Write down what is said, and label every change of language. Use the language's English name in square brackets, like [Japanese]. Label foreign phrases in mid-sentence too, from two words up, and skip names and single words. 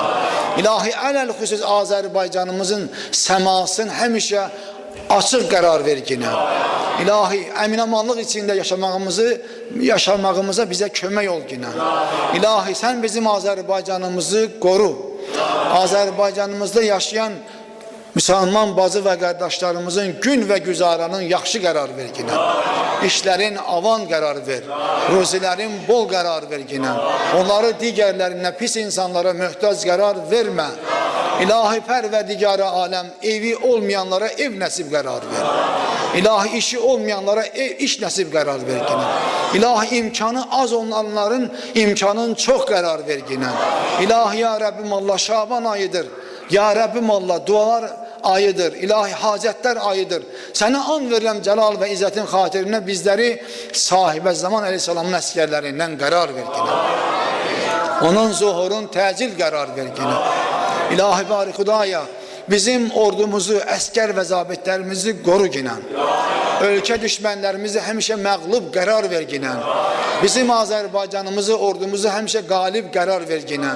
[Azerbaijani] İlahi, ələl xüsus Azərbaycanımızın səmasın həmişə açıq qərar verginə. İlahi, əmin-amanlıq içində yaşamağımıza bizə kömək ol ginə. İlahi, sən bizim Azərbaycanımızı qoru. Azərbaycanımızda yaşayan Müslüman [Turkish] bacı ve kardeşlerimizin [Azerbaijani] gün ve güzaranın yaxşı qərar verginə. İşlerin avan qərar ver. Ruzilerin bol qərar verginə. Onları digərlərinə, pis insanlara möhtac qərar vermə. İlahi pərverdigarı alem evi olmayanlara ev nəsib qərar ver. İlahi işi olmayanlara iş nəsib qərar verginə. İlahi imkanı az olanların imkanın çox qərar verginə. İlahi ya Rabbim Allah, [Turkish] Şaban ayıdır. [Azerbaijani] Ya Rabbim Allah, [Turkish] dualar ayıdır. İlahi hacetler ayıdır. [Azerbaijani] Sana an verirəm celal ve izzetin xatirinə bizleri sahibə zaman aleyhisselamın əsgərlərindən qərar verginə. Onun zuhurun təcil qərar verginə. İlahi bari Xudaya bizim ordumuzu, əskər və zabitlərimizi qoru ginən. Ölkə düşmənlərimizi həmişə məğlub qərar ver ginən. Bizim Azərbaycanımızı, ordumuzu həmişə qalib qərar ver ginən.